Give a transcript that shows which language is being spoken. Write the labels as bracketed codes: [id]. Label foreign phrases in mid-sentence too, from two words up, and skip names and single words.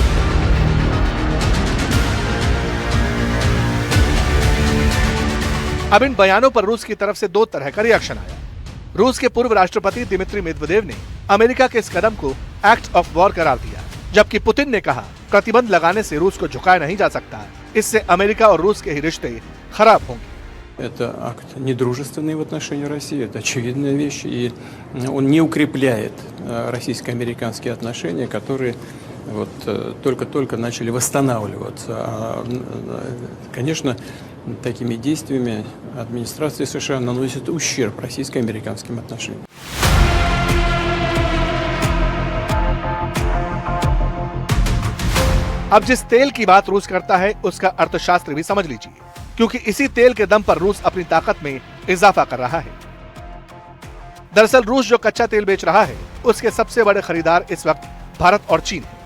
[hi] अब इन बयानों पर रूस की तरफ से 2 तरह का रिएक्शन आया। रूस के पूर्व राष्ट्रपति दिमित्री मेदवेदेव ने अमेरिका के इस कदम को [en] act of war [hi] करार दिया, जबकि पुतिन ने कहा प्रतिबंध लगाने से रूस को झुकाया नहीं जा सकता, इससे अमेरिका और रूस के ही रिश्ते खराब होंगे। [ru] Это акт недружественный в отношении России, это очевидная вещь, и он не укрепляет российско-американские отношения, которые вот только-только начали восстанавливаться. Конечно, такими действиями администрация США наносит ущерб российско-американским отношениям. [hi] अब जिस तेल की बात रूस करता है उसका अर्थशास्त्र भी समझ लीजिए, क्योंकि इसी तेल के दम पर रूस अपनी ताकत में इजाफा कर रहा है। दरअसल रूस जो कच्चा तेल बेच रहा है उसके सबसे बड़े खरीदार इस वक्त भारत और चीन है।